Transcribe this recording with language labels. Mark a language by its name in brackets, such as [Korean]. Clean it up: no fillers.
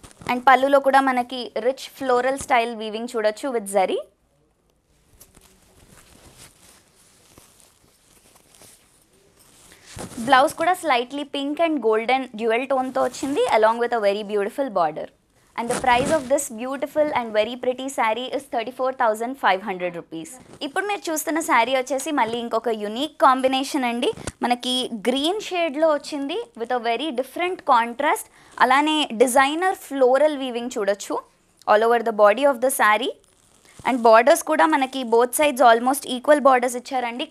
[Telugu] And పళ్ళులో కూడా మనకి రిచ్ ఫ్లోరల్ స్టైల్ వీవింగ్ చూడొచ్చు విత్ జరీ. బ్లౌజ్ కూడా slightly pink and golden dual టోన్తో వచ్చింది [English] Along with a very beautiful border. And the price of this beautiful and very pretty saree is 34,500 rupees. [Telugu] ఇప్పుడు మీరు చూస్తున్న శారీ వచ్చేసి మళ్ళీ ఇంకొక యునిక్ కాంబినేషన్ అండి. మనకి గ్రీన్ షేడ్లో వచ్చింది [English] With a very different contrast. [Telugu] అలానే డిజైనర్ ఫ్లోరల్ వీవింగ్ చూడొచ్చు [English] All over the body of the sari. [Telugu] And borders కూడా మనకి both sides almost equal borders ఇచ్చారండి.